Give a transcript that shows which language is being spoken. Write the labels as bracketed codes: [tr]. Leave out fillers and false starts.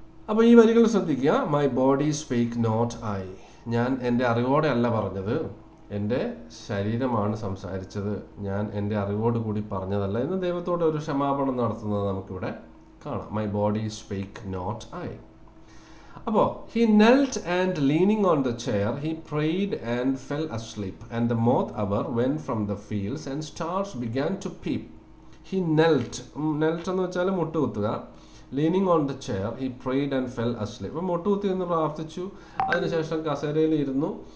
[ml] അപ്പോൾ ഈ വരികൾ ശ്രദ്ധിക്കുക. [en] My body speak not I. [ml] ഞാൻ എൻ്റെ അറിവോടെ അല്ല പറഞ്ഞത്, എൻ്റെ ശരീരമാണ് സംസാരിച്ചത്. ഞാൻ എൻ്റെ അറിവോട് കൂടി പറഞ്ഞതല്ല എന്ന് ദൈവത്തോട് ഒരു ക്ഷമാപണം നടത്തുന്നത് നമുക്കിവിടെ കാണാം. [en] My body speak not I. അപ്പോൾ he knelt and leaning on the chair he prayed and fell asleep and the moth hour went from the fields and stars began to peep. He knelt [ml] എന്ന് വെച്ചാൽ മുട്ടുകുത്തുക. [en] leaning on the chair he prayed and fell asleep. [ml] അപ്പോൾ മുട്ടുകുത്തി എന്ന് പ്രാർത്ഥിച്ചു. അതിനുശേഷം കസേരയിൽ ഇരുന്നു.